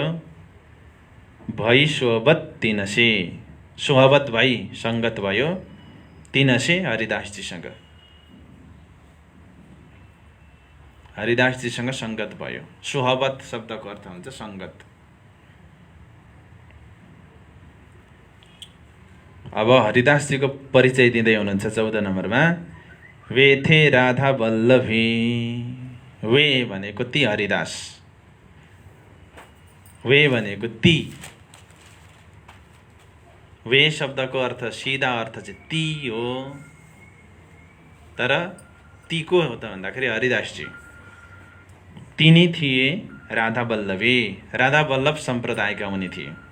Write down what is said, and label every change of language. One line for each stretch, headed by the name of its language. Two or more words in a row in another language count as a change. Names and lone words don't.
Nepali: भई सोहबत 300, सोहबत भई सङ्गत भयो 300 हरिदासजीसँग। हरिदासजीसँग सङ्गत भयो। सोहबत शब्दको अर्थ हुन्छ सङ्गत। अब हरिदासजीको परिचय दिँदै हुनुहुन्छ 14 नम्बरमा।
Hindi: वे थे राधा वल्लभी,
Nepali: वे भनेको ती हरिदास, वे भनेको ती। वे शब्दको अर्थ सिधा अर्थ चाहिँ ती हो, तर ती को हो त भन्दाखेरि हरिदासजी। तिनी थिए राधा वल्लभी, राधा वल्लभ सम्प्रदायका उनी थिए।